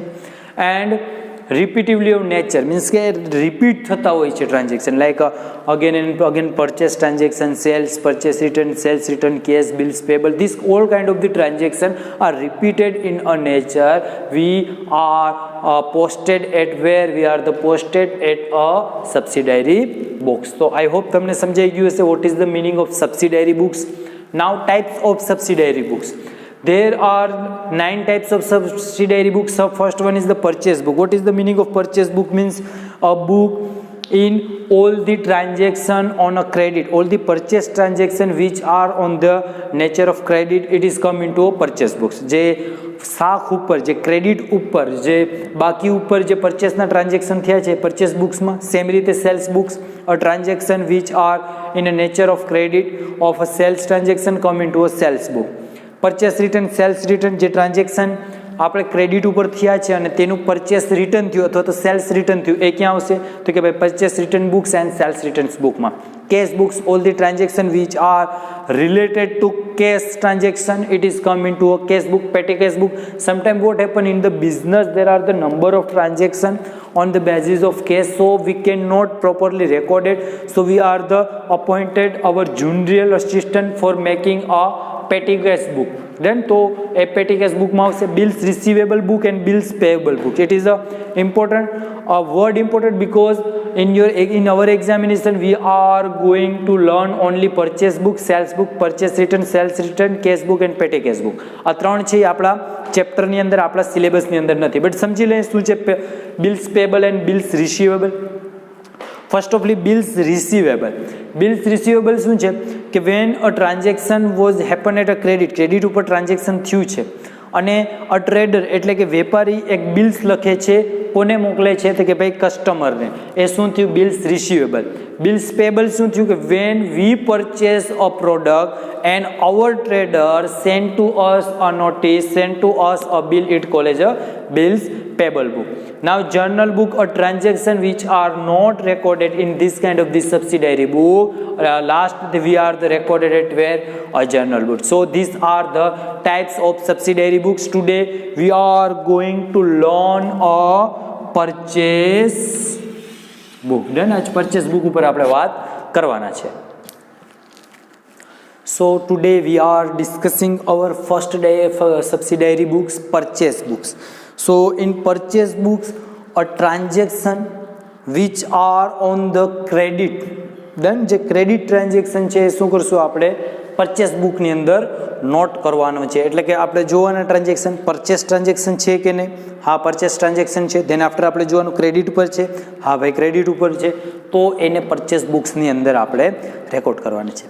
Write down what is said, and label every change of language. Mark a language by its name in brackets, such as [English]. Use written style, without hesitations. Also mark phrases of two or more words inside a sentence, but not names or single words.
[English] and repetitively of nature, means [Gujarati] કે રિપીટ થતા હોય છે [English] transaction, like again and again purchase transaction, sales, purchase return, cash, bills payable, this all kind of the transaction are repeated in a nature. we are posted at where? we are the posted at a subsidiary books. તો I hope [Gujarati] તમને સમજાઈ ગયું હશે [English] what is the meaning of subsidiary books. now types of subsidiary books. There are 9 types of subsidiary books. So first one is the purchase book. What is the meaning of purchase book? Means a book in all the transaction on a credit, all the purchase transaction which are on the nature of credit, it is come into a purchase books. [Gujarati] જે શાખ ઉપર, જે ક્રેડિટ ઉપર, જે બાકી ઉપર જે પરચેસના ટ્રાન્ઝેક્શન થયા છે પરચેસ બુક્સમાં, સેમ રીતે [English] sales books, a transaction which are in a nature of credit of a sales transaction come into a sales book. purchase return, sales return, [Gujarati] જે ટ્રાન્ઝેક્શન આપણે ક્રેડિટ ઉપર થયા છે અને તેનું [English] purchase return [Gujarati] થયું અથવા તો [English] sales return [Gujarati] થયું, એ ક્યાં આવશે? તો કે ભાઈ [English] purchase return books and sales returns bookમાં. cash books, all the transaction which are related to cash transaction, it is come in to a cash book, petty cash book, પેટી કેશ બુક. sometime what happen in the business, there are the number of transaction on the basis of cash, so we cannot properly record it, so we are the appointed our junior assistant for making a petty cash book. Then to a petty cash book [Gujarati] માં આવશે [English] bills receivable book and bills payable book. It is a word important because in our examination we are going to learn only purchase book, sales book, purchase return, sales return, cash book and petty cash book. [Gujarati] આ ત્રણ છે આપણા ચેપ્ટરની અંદર, આપણા સિલેબસની અંદર નથી. [English] બટ [Gujarati] સમજી લઈએ શું છે [English] bills payable and bills receivable. first offly bills receivable. bills receivable [Gujarati] શું છે કે [English] when a transaction was happen at a credit [Gujarati] ઉપર ટ્રાન્ઝેક્શન થયું છે અને [English] a trader [Gujarati] એટલે કે વેપારી એક બિલ્સ લખે છે કોને મોકલે છે તો કે ભાઈ કસ્ટમરને. એ શું થયું? [English] bills receivable. bills payable [Gujarati] શું થયું? [English] કે when we purchase a product and our trader send to us a notice, send to us a bill, it call as a bills payable book. Now journal book are transaction which are not recorded in this kind of this subsidiary book. Last we are the recorded at where? A journal book. So these are the types of subsidiary books. Today we are going to learn a purchase book. [Gujarati] Then आज [English] purchase book [Gujarati] ઉપર આપણે વાત કરવાના છે. [English] So today we are discussing our first day of subsidiary books, purchase books. So in purchase books, a transaction which are on the credit, then [Gujarati] જે [English] credit transaction [Gujarati] છે એ શું કરશું આપણે પરચેસ બુકની અંદર નોટ કરવાનો છે. એટલે કે આપણે જોવાના [English] transaction purchase transaction [Gujarati] છે કે નહીં. હા, [English] purchase transaction [Gujarati] છે. [English] then after [Gujarati] આપણે જોવાનું ક્રેડિટ પર છે. હા ભાઈ ક્રેડિટ ઉપર છે, તો એને પરચેસ બુક્સની અંદર આપણે રેકોર્ડ કરવાની છે.